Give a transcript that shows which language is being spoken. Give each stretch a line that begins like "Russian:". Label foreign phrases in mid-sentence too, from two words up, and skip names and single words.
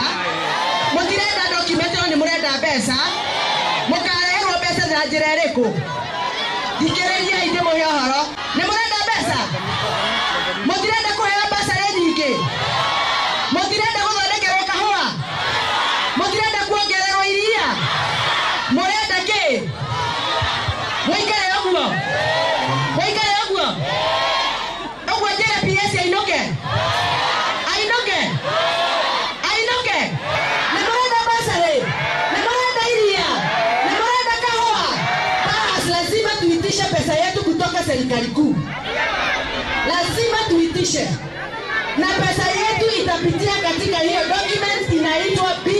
Kikuyu: mutirenda document io ni murenda mbeca mukareherwo mbeca na njira iriku thikiriria inde muhe uhoro ni murenda mbeca mutirenda kuheo mbeca nyingi mutirenda guthondekerwo kahua mutirenda kuongererwo iria murenda ki muikare oguo oguo njire PS ainuke ni murenda mbeca ni murenda iria ni murenda kahua
Swahili: basi lazima tuitishe pesa yetu kutoka serikali kuu lazima tuitishe na pesa yetu itapitia katika hiyo document inaitwa